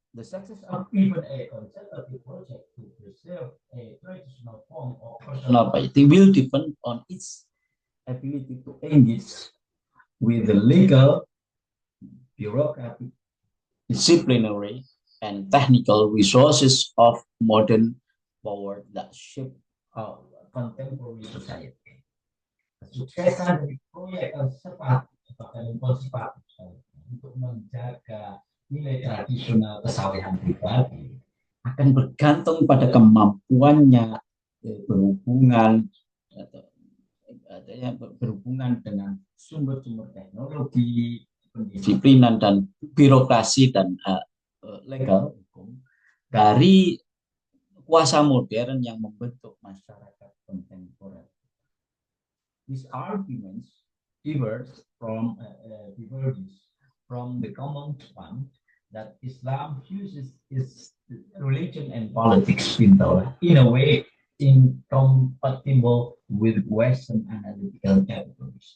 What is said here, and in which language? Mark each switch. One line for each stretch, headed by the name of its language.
English: The success of even a conservative project to preserve a traditional form of personal piety will depend on its ability to engage with the legal, bureaucratic, disciplinary, and technical resources of modern power that shape our contemporary society.
Indonesian: Kesuksesan dari proyek konservatif bahkan konservatif untuk menjaga nilai tradisional kesalehan pribadi akan bergantung pada kemampuannya berhubungan dengan sumber-sumber teknologi, pendisiplinan, dan birokrasi dan legal hukum dari kuasa modern yang membentuk masyarakat kontemporer.
English: These arguments diverge from the common one that Islam fuses its religion and politics in a way incompatible with Western analytical categories.